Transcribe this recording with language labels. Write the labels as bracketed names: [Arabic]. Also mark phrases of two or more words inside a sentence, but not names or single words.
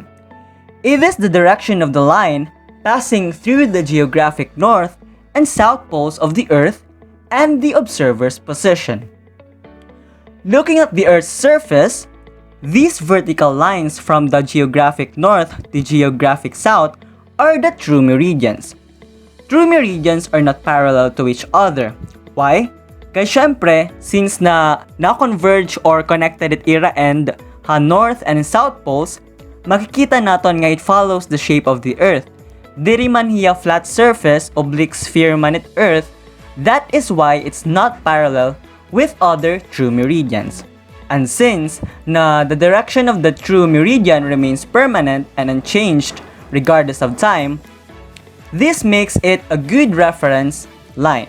[English] It is the direction of the line passing through the geographic north and south poles of the Earth and the observer's position. Looking at the Earth's surface, these vertical lines from the geographic north to geographic south are the true meridians. True meridians are not parallel to each other. Why? [Waray] Kaya syempre, [English] since na-converge or connected at era end north and south poles, [Waray] makikita naton nga [English] it follows the shape of the Earth. [Waray] Diri man hiya [English] flat surface, oblique sphere [Waray] man it [English] Earth, that is why it's not parallel with other true meridians. And since the direction of the true meridian remains permanent and unchanged regardless of time, this makes it a good reference line.